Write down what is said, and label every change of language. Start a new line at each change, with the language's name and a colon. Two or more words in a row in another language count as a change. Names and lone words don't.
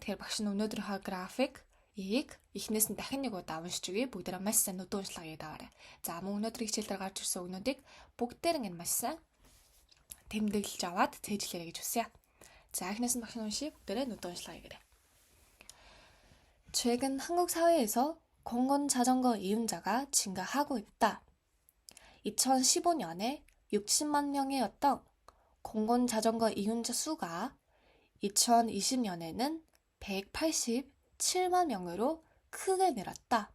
Mongolian: Тэгэхээр багш нь өнөөдрийнхөө графикийг эхнээс нь дахин нэг удаа уншиж өгье. Бүгдээрээ маш сайн нүдэн уншлагыг даваарай. За мөн өнөөдрийн хичээл дээр гарч ирсэн өгнүүдийг бүгдээр ингэ маш сайн тэмдэглэж аваад цээжлээрэй гэж хүсье. За эхнээс нь багш нь уншия. Бүгдээрээ нүдэн уншлагыг гэрээ.
Korean: 최근 한국 사회에서 공건 자전거 이용자가 증가하고 있다. 2015년에 60만 명이었던 공건 자전거 이용자 수가 2020년에는 187만 명으로 크게 늘었다.